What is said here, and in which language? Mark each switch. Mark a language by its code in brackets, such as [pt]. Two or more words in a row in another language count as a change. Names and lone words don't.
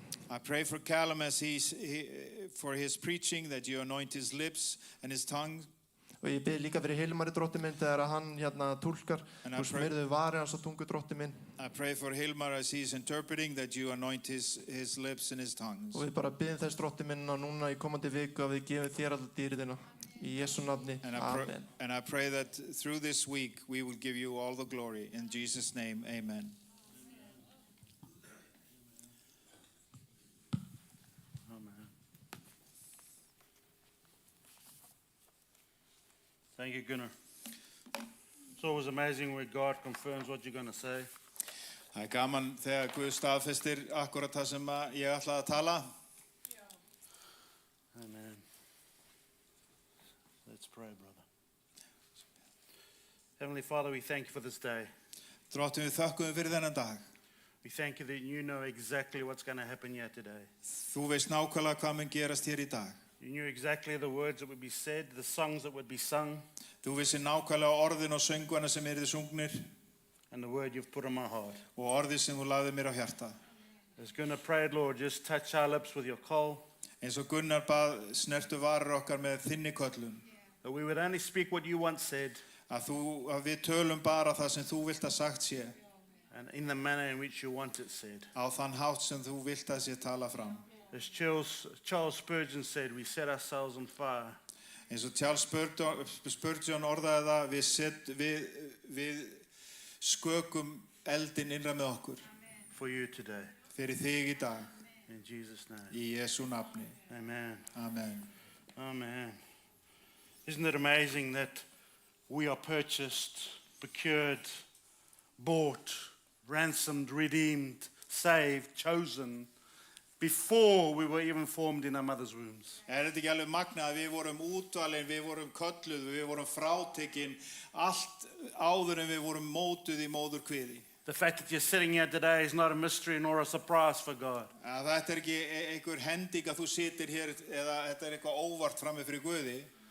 [en] I pray for Callum as for his preaching, that you anoint his lips and his tongue. [is] Og ég bið líka fyrir Hilmari drottinn minn þegar að hann túlkar. [en] And I [is] Þú smyrðu varir hans á tungu drottinn minn. [en] I pray for Hilmar as he's interpreting, that you anoint his lips and his tongues. [is] Og við bara biðum þess drottinn minn að núna í komandi viku að við gefum þér alla dýrðina. Í Jesu nafni. Amen. [en] And I pray that through this week we will give you all the glory. In Jesus' name, amen. Thank you, Gunnar. It's always amazing when God confirms what you're going to say. [is] Það gaman þegar Guð staðfestir akkurat það sem ég ætlaði að tala. [en] Amen. Let's pray, brother. Heavenly Father, we thank you for this day. [is] Drottinn, við þökkum fyrir þennan dag. [en] We thank you that you know exactly what's going to happen here today. [is] Þú veist nákvæmlega hvað mun gerast hér í dag. [en] You knew exactly the words that would be said, the songs that would be sung, [is] Þú veist nákvæmlega orðin og söngvana sem yrðu sungnir [en] and the word you've put on my heart. [is] og orðið sem þú lagðir mér á hjarta. [en] As Gunnar prayed, Lord, just touch our lips with your coal, [is] Eins og Gunnar bað snertu varir okkar með þinni köllun. [en] that we would only speak what you once said, [is] Að við tölum bara það sem þú vilt að sagt sé. [en] and in the manner in which you want it said. [is] Á þann hátt sem þú vilt að sé tala fram. [en] As Charles Spurgeon said, we set ourselves on fire. [is] Eins og Charles Spurgeon orðaði það, við skökum eldin innra með okkur. [en] For you today. [is] Fyrir þig í dag. [en] In Jesus' name. [is] Í Jesu nafni. Amen. Amen. Amen. [en] Isn't it amazing that we are purchased, procured, bought, ransomed, redeemed, saved, chosen, before we were even formed in our mother's wombs? [is] Þetta ekki alveg magnað að við vorum útvalin, við vorum kölluð, við vorum frátekin, allt áður en við vorum mótuð í móðurkviði. [en] The fact that you're sitting here today is not a mystery nor a surprise for God. [is] Þetta ekki einhver hending að þú sitir hér eða þetta eitthvað óvart frammi fyrir Guði.